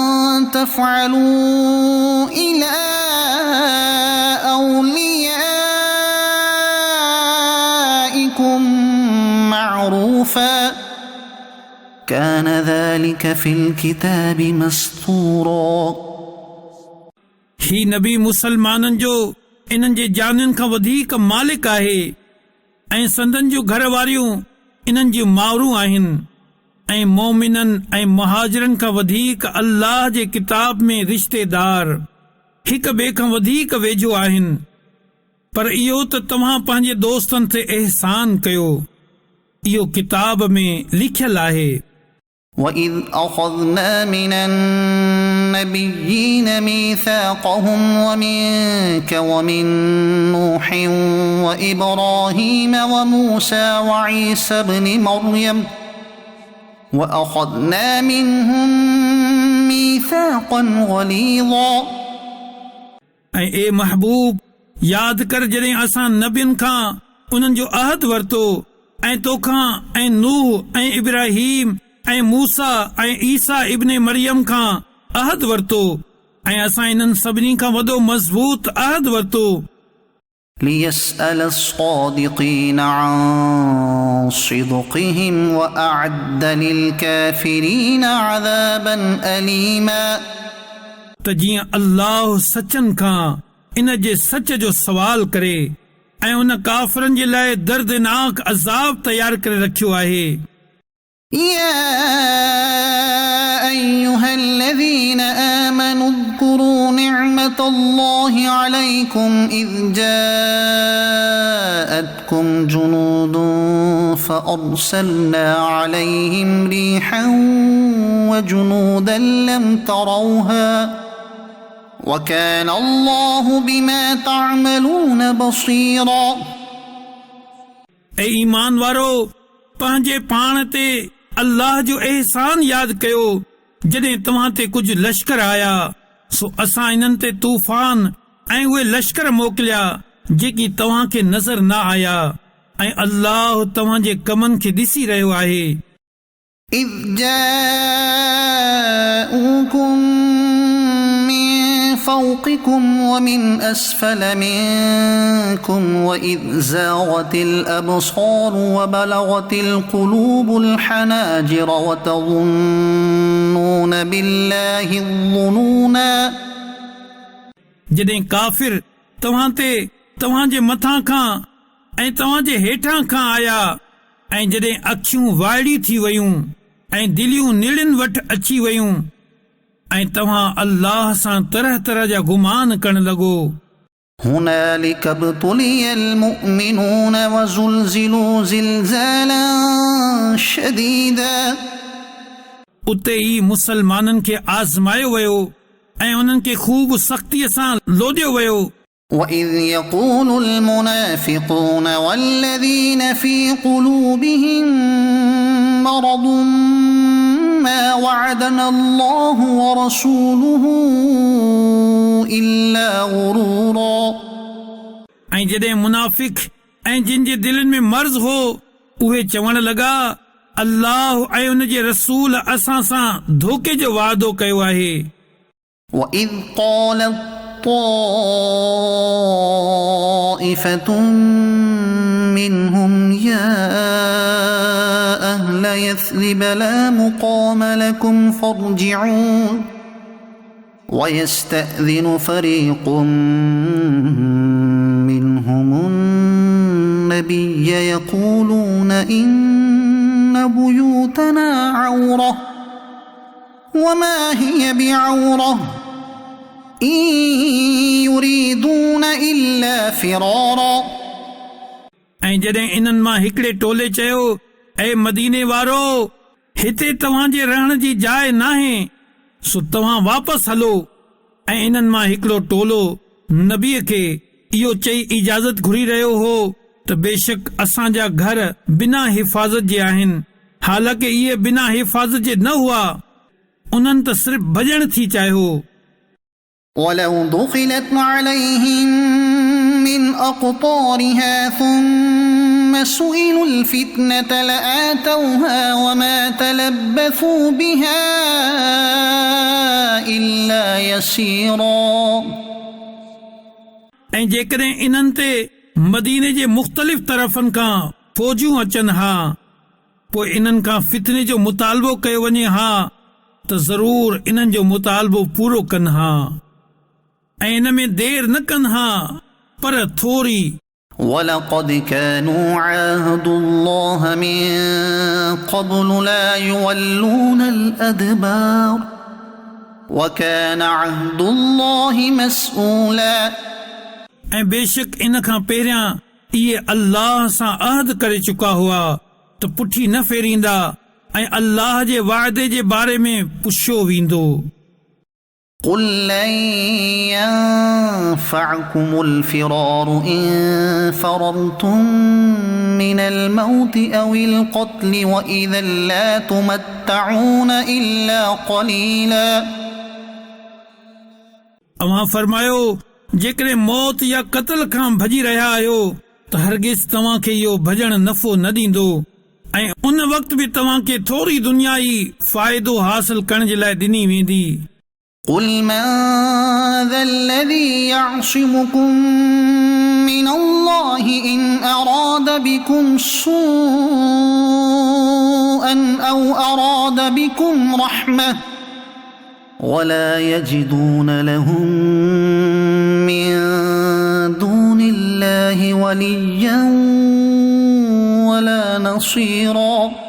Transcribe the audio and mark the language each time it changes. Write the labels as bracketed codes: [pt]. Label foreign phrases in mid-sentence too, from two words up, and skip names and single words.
[ar] تفعلوا إلى أوليائكم معروفا كان ذلك في الكتاب مسطورا। [sd] ही नबी मुसलमाननि जो इन्हनि जे जानियुनि खां वधीक मालिक आहे ऐं संदन जूं घर वारियूं इन्हनि जूं माउरूं आहिनि ऐं मोमिननि ऐं मुहाजिरनि खां वधीक अल्लाह जे किताब में रिश्तेदार हिक ॿिए खां वधीक वेझो आहिनि। पर इहो त तव्हां पंहिंजे दोस्तनि ते एहसान कयो, इहो किताब में लिखियलु आहे। [ar] وإذ أخذنا من النبيين ميثاقهم ومنك ومن نوح وإبراهيم وموسى وعيسى ابن مريم وأخذنا منهم ميثاقا غليظا [sd] ए महबूब याद कर जॾहिं असां नबियुनि खां उन्हनि जो अहद वरितो ऐं तोखां ऐं नूह ऐं इब्राहीम ऐं मूसा ऐं ईसा इब्न मरियम खां अहद वरितो ऐं असां इन्हनि सभिनी खां वॾो मज़बूत अहद वरितो [ar] ليسأل الصادقين عن صدقهم وأعد للكافرين عذابا أليما [sd] त जीअं अल्लाह सचनि खां इन जे सच जो सवाल करे ऐं उन काफ़िरनि जे लाइ दर्दनाक अज़ाब तयार करे रखियो आहे [ar] يا أيها الذين آمنوا اذكروا نعمة الله عليكم إذ جاءتكم جنود فأرسلنا عليهم ريحا وجنودا لم تروها وكان الله بما تعملون بصيرا [sd] ऐं ईमान वारो पंहिंजे पाण ते अल्लाह जो एहसान यादि कयो जॾहिं तव्हां ते कुझु लश्कर आया सो असां इन्हनि ते तूफ़ान ऐं उहे लश्कर मोकिलिया जेकी तव्हां खे नज़र न आया ऐं अल्लाह तव्हांजे कमनि खे ॾिसी रहियो आहे [ar] إذ جاءوكم من فوقكم ومن أسفل منكم وإذ زاغت الأبصار وبلغت القلوب الحناجر وتظنون بالله الظنونا [sd] जॾहिं काफ़िर तव्हां ते तव्हांजे मथां खां ऐं तव्हांजे हेठां खां आया ऐं जॾहिं अखियूं वाइड़ी थी वयूं ऐं दिलियूं निड़िन वटि अची वयूं ऐं तव्हां अल्लाह सां तरह तरह जा गुमान करण लॻो [ar] هنالك ابتلي المؤمنون وزلزلوا زلزالا شديدا [sd] उते ई मुसलमाननि खे आज़मायो वियो ऐं उन्हनि खे ख़ूब सख़्तीअ सां लोॾियो वियो [ar] وإذ يقول المنافقون والذين في قلوبهم مرض ما وعدنا الله ورسوله إلا غرورا [sd] ऐं जॾहिं मुनाफ़िक ऐं जिन जे दिलनि में मर्ज़ हो उहे चवण लॻा अल्लाह ऐं उन जे रसूल असां सां धोखे जो वादो कयो आहे [ar] وإذ قالت طائفة منهم يا أهل يثرب لا مقام لكم فارجعوا ويستأذن فريق منهم النبي يقولون إن بيوتنا عورة وما هي بعورة إن يريدون إلا فرارا [sd] ऐं जॾहिं इन्हनि मां हिकिड़े टोले चयो ऐ मदीने वारो हिते तव्हांजे रहण जी जाइ नाहे सो तव्हां वापसि हलो ऐं इन्हनि मां हिकिड़ो टोलो नबीअ खे इहो चई इजाज़त घुरी रहियो हो त बेशक असांजा घर बिना हिफ़ाज़त जे आहिनि हालांकि इहे बिना हिफ़ाज़त जे न हुआ उन्हनि त सिर्फ़ भॼण थी चाहियो [ar] ولو دخلت عليهم من أقطارها ثم سئلوا الفتنة لآتوها وما تلبثوا بها إلا يسيرا [sd] ऐं जेकॾहिं इन्हनि ते मदीने जे मुख़्तलिफ़ तरफ़नि खां फ़ौजियूं अचनि हा पोइ इन्हनि खां फितने जो मुतालबो कयो वञे हा त ज़रूर इन्हनि जो मुतालबो पूरो कनि हा ऐं इन में देर न कनि हा पर थोरी [ar] ولقد كانوا عاهدوا الله من قبل لا يولون الأدبار وكان عهد الله مسؤولا [sd] ऐं बेशक इन खां पहिरियां इहे अल्लाह सां अहद करे चुका हुआ त पुठी न फेरींदा ऐं अल्लाह जे वाइदे जे बारे में पुछियो वेंदो। [ar] قل لن ينفعكم الفرار إن فررتم من الموت أو القتل وإذا لا تمتعون إلا قليلا [sd] अवां फरमायो जेकॾहिं मौत या क़त्ल खां भॼी रहिया आहियो त हरगिज़ तव्हां खे इहो भॼण नफ़ो न ॾींदो ऐं उन वक़्त बि तव्हां खे थोरी दुनियाई फ़ाइदो हासिल करण जे लाइ ॾिनी वेंदी। [ar] قل من ذا الذي يعصمكم من الله إن أراد بكم سوءا أو أراد بكم رحمة ولا يجدون لهم من دون الله وليا ولا نصيرا